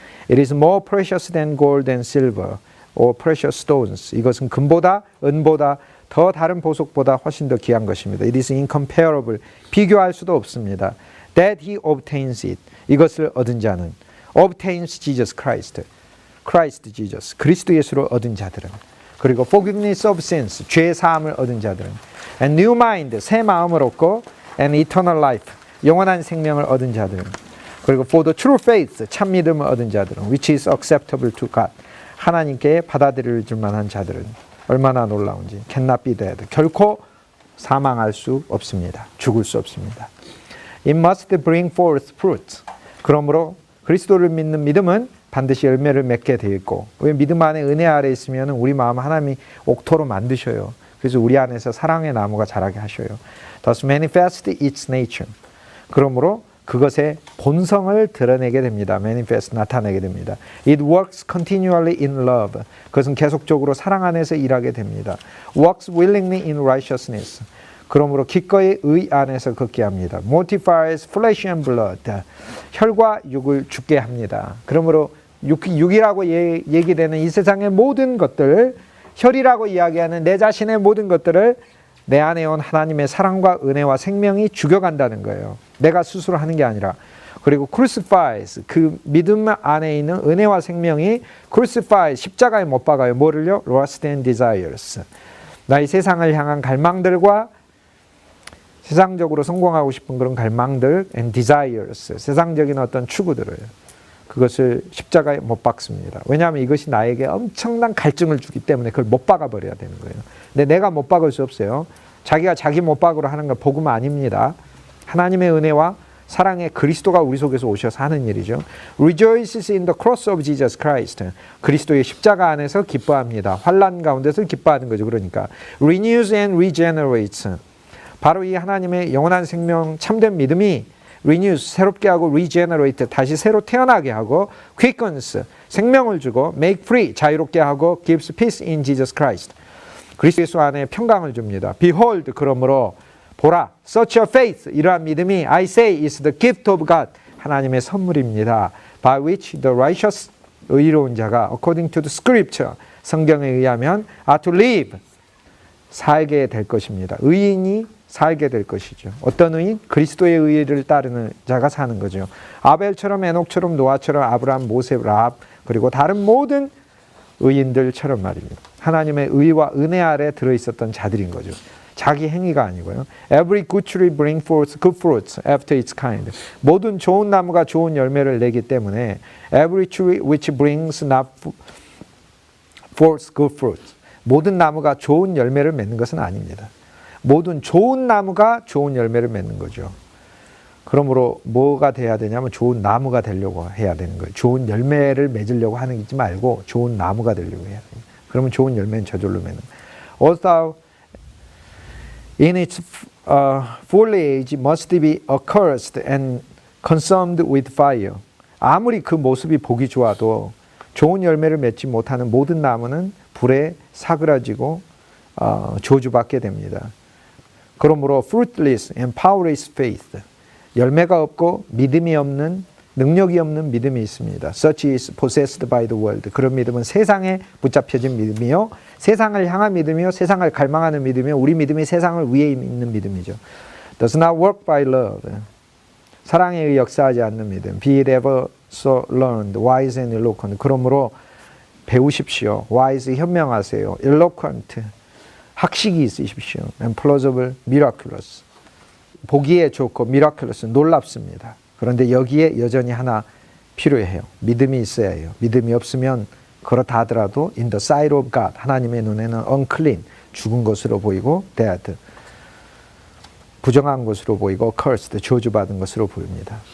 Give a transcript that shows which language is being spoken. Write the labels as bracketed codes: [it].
[en] It is more precious than gold and silver or precious stones. [ko] 이것은 금보다 은보다 더 다른 보석보다 훨씬 더 귀한 것입니다. [en] It is incomparable. [ko] 비교할 수도 없습니다. [en] That he obtains it. [ko] 이것을 얻은 자는 [en] obtains Jesus Christ. Christ Jesus, [ko] 그리스도 예수를 얻은 자들은, 그리고 [en] forgiveness of sins, [ko] 죄 사함을 얻은 자들은, [en] and new mind, [ko] 새 마음을 얻고, [en] and eternal life, [ko] 영원한 생명을 얻은 자들은, 그리고 [en] for the true faith, [ko] 참 믿음을 얻은 자들은, [en] which is acceptable to God, [ko] 하나님께 받아들일 줄만한 자들은 얼마나 놀라운지, [en] cannot be dead, [ko] 결코 사망할 수 없습니다. 죽을 수 없습니다. [en] It must bring forth fruit. [ko] 그러므로 그리스도를 믿는 믿음은 반드시 열매를 맺게 되어 있고, 왜 믿음 안에 은혜 아래 있으면 우리 마음 하나님이 옥토로 만드셔요. 그래서 우리 안에서 사랑의 나무가 자라게 하셔요. [en] Thus manifest its nature. [ko] 그러므로 그것의 본성을 드러내게 됩니다. manifest, 나타내게 됩니다. [en] It works continually in love. [ko] 그것은 계속적으로 사랑 안에서 일하게 됩니다. [en] Works willingly in righteousness. [ko] 그러므로 기꺼이 의 안에서 걷게 합니다. [en] Mortifies flesh and blood. [ko] 혈과 육을 죽게 합니다. 그러므로 육이라고 얘기되는 이 세상의 모든 것들, 혈이라고 이야기하는 내 자신의 모든 것들을 내 안에 온 하나님의 사랑과 은혜와 생명이 죽여간다는 거예요. 내가 스스로 하는 게 아니라. 그리고 crucifies, 그 믿음 안에 있는 은혜와 생명이 crucifies, 십자가에 못 박아요. 뭐를요? [en] lust and desires. [ko] 나의 세상을 향한 갈망들과 세상적으로 성공하고 싶은 그런 갈망들 [en] and desires, [ko] 세상적인 어떤 추구들을, 그것을 십자가에 못 박습니다. 왜냐하면 이것이 나에게 엄청난 갈증을 주기 때문에 그걸 못 박아버려야 되는 거예요. 근데 내가 못 박을 수 없어요. 자기가 자기 못 박으로 하는 건 복음 아닙니다. 하나님의 은혜와 사랑의 그리스도가 우리 속에서 오셔서 하는 일이죠. [en] Rejoices in the cross of Jesus Christ. [ko] 그리스도의 십자가 안에서 기뻐합니다. 환난 가운데서 기뻐하는 거죠. 그러니까 [en] Renews and regenerates. [ko] 바로 이 하나님의 영원한 생명 참된 믿음이 renews, 새롭게 하고 regenerate, 다시 새로 태어나게 하고 quickens, 생명을 주고 [en] make free, [ko] 자유롭게 하고 [en] gives peace in Jesus Christ. [ko] 그리스도 예수 안에 평강을 줍니다. [en] Behold, [ko] 그러므로 보라, [en] such a faith, [ko] 이러한 믿음이 [en] I say is the gift of God, [ko] 하나님의 선물입니다. [en] By which the righteous, [ko] 의로운 자가 [en] according to the scripture, [ko] 성경에 의하면 [en] are to live, [ko] 살게 될 것입니다. 의인이 살게 될 것이죠. 어떤 의인? 그리스도의 의를 따르는 자가 사는 거죠. 아벨처럼 에녹처럼 노아처럼 아브라함, 모세, 라합 그리고 다른 모든 의인들처럼 말입니다. 하나님의 의와 은혜 아래 들어있었던 자들인 거죠. 자기 행위가 아니고요. [en] Every good tree bring forth good fruits after its kind. [ko] 모든 좋은 나무가 좋은 열매를 내기 때문에 [en] Every tree which brings not forth good fruits. [ko] 모든 나무가 좋은 열매를 맺는 것은 아닙니다. 모든 좋은 나무가 좋은 열매를 맺는 거죠. 그러므로 뭐가 돼야 되냐면 좋은 나무가 되려고 해야 되는 거예요. 좋은 열매를 맺으려고 하는 게 말고 좋은 나무가 되려고 해야 돼요. 그러면 좋은 열매는 저절로 맺는 거예요. [en] Although in its foliage must be accursed and consumed with fire. [ko] 아무리 그 모습이 보기 좋아도 좋은 열매를 맺지 못하는 모든 나무는 불에 사그라지고 저주받게 됩니다. 그러므로 [en] fruitless and powerless faith, [ko] 열매가 없고 믿음이 없는, 능력이 없는 믿음이 있습니다. [en] Such is possessed by the world. [ko] 그런 믿음은 세상에 붙잡혀진 믿음이요, 세상을 향한 믿음이요, 세상을 갈망하는 믿음이요, 우리 믿음이 세상을 위에 있는 믿음이죠. [en] Does not work by love. [ko] 사랑에 의해 역사하지 않는 믿음. [en] Be it ever so learned, wise and eloquent. [ko] 그러므로 배우십시오. wise, 현명하세요. eloquent, 학식이 있으십시오. [en] and plausible, miraculous. [ko] 보기에 좋고 miraculous, 놀랍습니다. 그런데 여기에 여전히 하나 필요해요. 믿음이 있어야 해요. 믿음이 없으면 그렇다 하더라도 [en] in the sight of God, [ko] 하나님의 눈에는 unclean, 죽은 것으로 보이고 dead, 부정한 것으로 보이고 cursed, 저주받은 것으로 보입니다.